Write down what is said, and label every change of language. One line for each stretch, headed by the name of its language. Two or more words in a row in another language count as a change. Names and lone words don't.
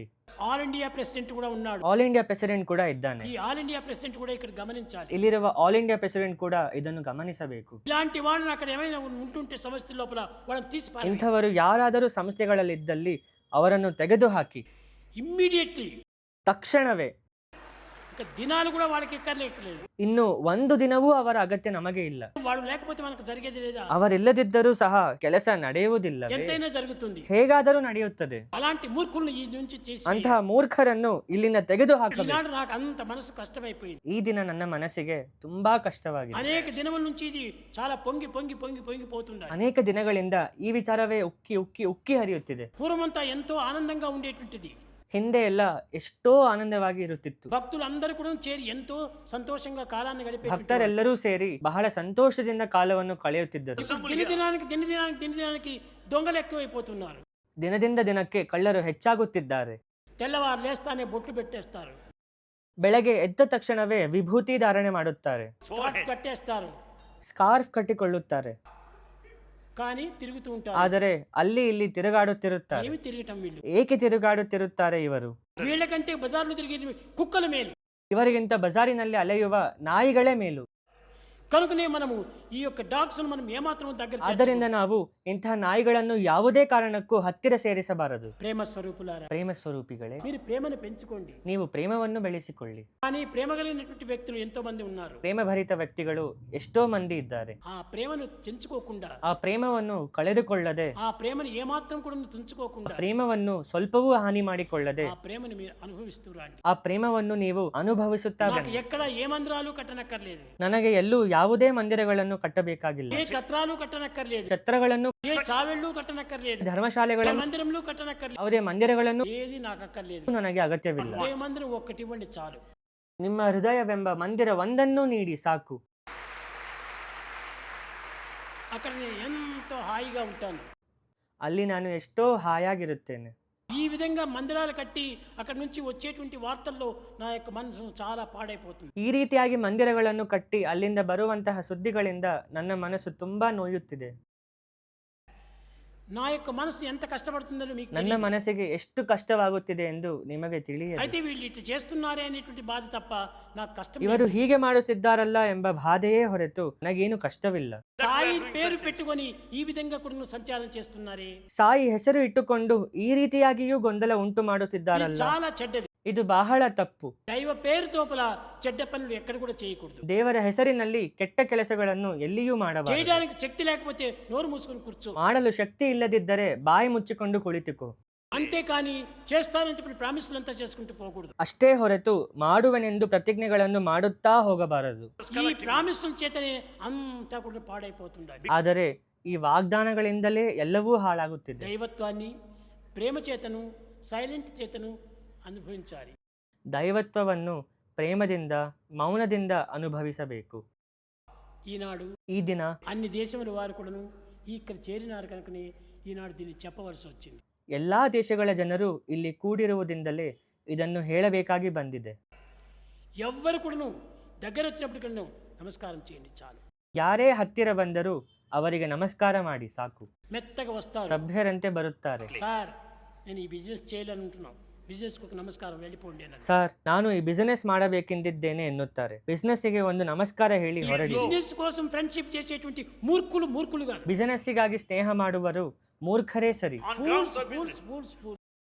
English: All India President
Telugu: కూడా ఉన్నాడు.
English: All India President
Kannada: ಕೂಡ ಇದ್ದಾನೆ.
Telugu: ఈ
English: All India President
Telugu: కూడా ఇక్కడ గమనించాలి.
Kannada: ಇಲ್ಲಿರುವ
English: All India President
Kannada: ಕೂಡ ಇದನ್ನು ಗಮನಿಸಬೇಕು.
Telugu: ఇలాంటి వాళ్ళని అక్కడ ఏమైనా ఉంటుంటే సమస్య లోపల వాళ్ళని తీసి పారేయండి.
Kannada: ಇಂಥವರು ಯಾರಾದರೂ ಸಂಸ್ಥೆಗಳಲ್ಲಿದ್ದಲ್ಲಿ ಅವರನ್ನು ತೆಗೆದುಹಾಕಿ.
Telugu: ఇమ్మీడియట్లీ,
Kannada: ತಕ್ಷಣವೇ.
Telugu: ఇక దినాలు కూడా వాళ్ళకి ఎక్కర్లేదు.
Kannada: ಇನ್ನು ಒಂದು ದಿನವೂ ಅವರ ಅಗತ್ಯ ನಮಗೆ ಇಲ್ಲ.
Telugu: వాడు లేకపోతే మనకు జరిగేది లేదా?
Kannada: ಅವರಿಲ್ಲದಿದ್ದರೂ ಸಹ ಕೆಲಸ ನಡೆಯುವುದಿಲ್ಲ.
Telugu: ఎంతైనా జరుగుతుంది.
Kannada: ಹೇಗಾದರೂ ನಡೆಯುತ್ತದೆ.
Telugu: అలాంటి మూర్ఖులను ఈ నుంచి చేసి
Kannada: ಅಂತಹ ಮೂರ್ಖರನ್ನು ಇಲ್ಲಿಂದ ತೆಗೆದುಹಾಕಬೇಕು.
Telugu: ఈనాడు నాకు అంత మనసు కష్టమైపోయింది.
Kannada: ಈ ದಿನ ನನ್ನ ಮನಸ್ಸಿಗೆ ತುಂಬಾ ಕಷ್ಟವಾಗಿದೆ.
Telugu: అనేక దినముల నుంచి ఇది చాలా పొంగి పొంగి పొంగి పొంగిపోతుండాలి.
Kannada: ಅನೇಕ ದಿನಗಳಿಂದ ಈ ವಿಚಾರವೇ ಉಕ್ಕಿ ಉಕ್ಕಿ ಉಕ್ಕಿ ಹರಿಯುತ್ತಿದೆ.
Telugu: పూర్వమంతా ఎంతో ఆనందంగా ఉండేటువంటిది.
Kannada: ಹಿಂದೆ ಎಲ್ಲ ಎಷ್ಟೋ ಆನಂದವಾಗಿ ಇರುತ್ತಿತ್ತು.
Telugu: భక్తులు అందరూ కూడా చేరి ఎంతో సంతోషంగా కాలాన్ని గడిపే
Kannada: ಭಕ್ತರೆಲ್ಲರೂ ಸೇರಿ ಬಹಳ ಸಂತೋಷದಿಂದ ಕಾಲವನ್ನು ಕಳೆಯುತ್ತಿದ್ದರು.
Telugu: దినదినానికి దొంగలు ఎక్కువైపోతున్నారు.
Kannada: ದಿನದಿಂದ ದಿನಕ್ಕೆ ಕಳ್ಳರು ಹೆಚ್ಚಾಗುತ್ತಿದ್ದಾರೆ.
Telugu: తెల్లవారు లేస్తానే బొట్లు పెట్టేస్తారు,
Kannada: ಬೆಳಗ್ಗೆ ಎದ್ದ ತಕ್ಷಣವೇ ವಿಭೂತಿ ಧಾರಣೆ ಮಾಡುತ್ತಾರೆ,
Telugu: స్కార్ఫ్ కట్టేస్తారు,
Kannada: ಸ್ಕಾರ್ಫ್ ಕಟ್ಟಿಕೊಳ್ಳುತ್ತಾರೆ.
Telugu: కానీ తిరుగుతూ ఉంటారు.
Kannada: ಆದರೆ ಅಲ್ಲಿ ಇಲ್ಲಿ ತಿರುಗಾಡುತ್ತಿರುತ್ತಾರೆ.
Telugu: ఏమి తిరగటం వీళ్ళు?
Kannada: ಏಕೆ ತಿರುಗಾಡುತ್ತಿರುತ್ತಾರೆ ಇವರು?
Telugu: వీళ్ళకంటే బజార్లో తిరిగే కుక్కల మేలు.
Kannada: ಇವರಿಗಿಂತ ಬಜಾರಿನಲ್ಲಿ ಅಲೆಯುವ ನಾಯಿಗಳೇ ಮೇಲು.
Telugu: కనుకనే మనము ఈ యొక్క డాగ్స్ మనం ఏమాత్రం దగ్గర
Kannada: ಆದ್ದರಿಂದ ನಾವು ಇಂತಹ ನಾಯಿಗಳನ್ನು ಯಾವುದೇ ಕಾರಣಕ್ಕೂ ಹತ್ತಿರ ಸೇರಿಸಬಾರದು.
Telugu: ప్రేమ స్వరూపులారా,
Kannada: ಪ್ರೇಮ ಸ್ವರೂಪಿಗಳೇ,
Telugu: మీరు ప్రేమను పెంచుకోండి.
Kannada: ನೀವು ಪ್ರೇಮವನ್ನು ಬೆಳೆಸಿಕೊಳ್ಳಿ.
Telugu: కానీ ప్రేమ కలిగినటువంటి వ్యక్తులు ఎంతో మంది ఉన్నారు.
Kannada: ಪ್ರೇಮಭರಿತ ವ್ಯಕ್ತಿಗಳು ಎಷ್ಟೋ ಮಂದಿ ಇದ್ದಾರೆ.
Telugu: ఆ ప్రేమను తెంచుకోకుండా,
Kannada: ಆ ಪ್ರೇಮವನ್ನು ಕಳೆದುಕೊಳ್ಳದೆ,
Telugu: ఆ ప్రేమను ఏమాత్రం కూడా తెంచుకోకుండా,
Kannada: ಪ್ರೇಮವನ್ನು ಸ್ವಲ್ಪವೂ ಹಾನಿ ಮಾಡಿಕೊಳ್ಳದೆ
Telugu: ఆ ప్రేమను మీరు అనుభవిస్తూ రండి.
Kannada: ಆ ಪ್ರೇಮವನ್ನು ನೀವು ಅನುಭವಿಸುತ್ತಾ
Telugu: నాకు
Kannada: ಬನ್ನಿ.
Telugu: ఎక్కడ ఏ మందిరాలు కట్టనక్కర్లేదు,
Kannada: ನನಗೆ ಎಲ್ಲೂ ಯಾವುದೇ ಮಂದಿರಗಳನ್ನು ಕಟ್ಟಬೇಕಾಗಿಲ್ಲ,
Telugu: ఏ ఛత్రాలు కట్టనక్కర్లేదు,
Kannada: ಛತ್ರಗಳನ್ನು,
Telugu: ఏ చావెళ్ళు కట్టనక్కర్లేదు, ఏ
Kannada: ಧರ್ಮಶಾಲೆಗಳನ್ನು,
Telugu: మందిరంలో కట్టనక్కర్లేదు,
Kannada: ಯಾವುದೇ ಮಂದಿರಗಳನ್ನು
Telugu: ఏది నాకు అక్కర్లేదు.
Kannada: ನನಗೆ ಅಗತ್ಯವಿಲ್ಲ.
Telugu: ఏ మందిరం ఒక్కటి ఇవ్వండి చాలు.
Kannada: ನಿಮ್ಮ ಹೃದಯವೆಂಬ ಮಂದಿರ ಒಂದನ್ನು ನೀಡಿ ಸಾಕು.
Telugu: అక్కడ నేను ఎంతో హాయిగా ఉంటాను.
Kannada: ಅಲ್ಲಿ ನಾನು ಎಷ್ಟೋ ಹಾಯಾಗಿರುತ್ತೇನೆ.
Telugu: ఈ విధంగా మందిరాలు కట్టి అక్కడి నుంచి వచ్చేటువంటి వార్తల్లో నా యొక్క మనసు చాలా పాడైపోతుంది.
Kannada: ಈ ರೀತಿಯಾಗಿ ಮಂದಿರಗಳನ್ನು ಕಟ್ಟಿ ಅಲ್ಲಿಂದ ಬರುವಂತಹ ಸುದ್ದಿಗಳಿಂದ ನನ್ನ ಮನಸ್ಸು ತುಂಬಾ ನೋಯುತ್ತಿದೆ.
Telugu: నా యొక్క మనసు ఎంత కష్టపడుతుందో మీకు
Kannada: ನನ್ನ
Telugu: తెలియదు.
Kannada: ಮನಸ್ಸಿಗೆ ಎಷ್ಟು ಕಷ್ಟವಾಗುತ್ತಿದೆ ಎಂದು ನಿಮಗೆ ತಿಳಿಯದು.
Telugu: అయితే వీళ్ళు ఇట్లా చేస్తున్నారే అనేటువంటి బాధ తప్ప నాకు కష్టం
Kannada: ಇವರು
Telugu: లేదు.
Kannada: ಹೀಗೆ ಮಾಡುತ್ತಿದ್ದಾರಲ್ಲ ಎಂಬ ಬಾಧೆಯೇ ಹೊರತು ನನಗೇನು ಕಷ್ಟವಿಲ್ಲ.
Telugu: సాయి పేరు పెట్టుకొని ఈ విధంగా కూడా నువ్వు సంచారం చేస్తున్నారే,
Kannada: ಸಾಯಿ ಹೆಸರು ಇಟ್ಟುಕೊಂಡು ಈ ರೀತಿಯಾಗಿಯೂ ಗೊಂದಲ ಉಂಟು
Telugu: ఇది
Kannada: ಮಾಡುತ್ತಿದ್ದಾರಲ್ಲ,
Telugu: చాలా చెడ్డది.
Kannada: ಇದು ಬಹಳ ತಪ್ಪು.
Telugu: దైవ పేరు తోపల చెడ్డ పనులు ఎక్కడ కూడా చేయకూడదు.
Kannada: ದೇವರ ಹೆಸರಿನಲ್ಲಿ ಕೆಟ್ಟ ಕೆಲಸಗಳನ್ನು ಎಲ್ಲಿಯೂ ಮಾಡಬಾರದು.
Telugu: చేయడానికి శక్తి లేకపోతే నోరు మూసుకొని కూర్చో.
Kannada: ಮಾಡಲು ಶಕ್ತಿ ಇಲ್ಲದಿದ್ದರೆ ಬಾಯಿ ಮುಚ್ಚಿಕೊಂಡು ಕುಳಿತುಕೋ.
Telugu: అంతేకాని చేస్తానని చెప్పిన ప్రామిస్లు అంతా చేసుకుంటూ పోకూడదు.
Kannada: ಅಷ್ಟೇ ಹೊರತು ಮಾಡುವೆನೆಂದು ಪ್ರತಿಜ್ಞೆಗಳನ್ನು ಮಾಡುತ್ತಾ ಹೋಗಬಾರದು.
Telugu: ఈ ప్రామిస్ల చేతనే అంతా కూడా పాడైపోతుండాలి.
Kannada: ಆದರೆ ಈ ವಾಗ್ದಾನಗಳಿಂದಲೇ ಎಲ್ಲವೂ ಹಾಳಾಗುತ್ತಿದೆ.
Telugu: దైవత్వాన్ని ప్రేమ చేతను సైలెంట్ చేతను అనుభవించాలి.
Kannada: ದೈವತ್ವವನ್ನು ಪ್ರೇಮದಿಂದ ಮೌನದಿಂದ ಅನುಭವಿಸಬೇಕು.
Telugu: ఈనాడు
Kannada: ಈ ದಿನ
Telugu: అన్ని దేశముల వారు కూడాను ఇక్కడ చేరినారు కనుకనే ఈనాడు దీన్ని చెప్పవలసి వచ్చింది.
Kannada: ಎಲ್ಲಾ ದೇಶಗಳ ಜನರು ಇಲ್ಲಿ ಕೂಡಿರುವುದರಿಂದಲೇ ಇದನ್ನು ಹೇಳಬೇಕಾಗಿ ಬಂದಿದೆ.
Telugu: ఎవ్వరు కూడాను దగ్గర వచ్చినప్పటికీ నమస్కారం చేయండి చాలు.
Kannada: ಯಾರೇ ಹತ್ತಿರ ಬಂದರೂ ಅವರಿಗೆ ನಮಸ್ಕಾರ ಮಾಡಿ ಸಾಕು.
Telugu: మెత్తగా వస్తారు.
Kannada: ಸಭ್ಯರಂತೆ ಬರುತ್ತಾರೆ.
Telugu: సార్ నేను ఈ బిజినెస్ చేయాలనుకుంటున్నాను, బిజినెస్కి ఒక నమస్కారం వెళ్ళిపోండి అని.
Kannada: ಸರ್, ನಾನು ಈ ಬಿಸಿನೆಸ್ ಮಾಡಬೇಕೆಂದಿದ್ದೇನೆ ಎನ್ನುತ್ತಾರೆ. ಬಿಸಿನೆಸ್ಸಿಗೆ ಒಂದು ನಮಸ್ಕಾರ ಹೇಳಿ ಹೊರಡಿ.
Telugu: బిజినెస్ కోసం ఫ్రెండ్షిప్ చేసేటువంటి మూర్ఖులు కాదు.
Kannada: ಬಿಸಿನೆಸ್ಸಿಗಾಗಿ ಸ್ನೇಹ ಮಾಡುವರು ಮೂರ್ಖರೇ ಸರಿ.
English: Fools, fools, fools, fools.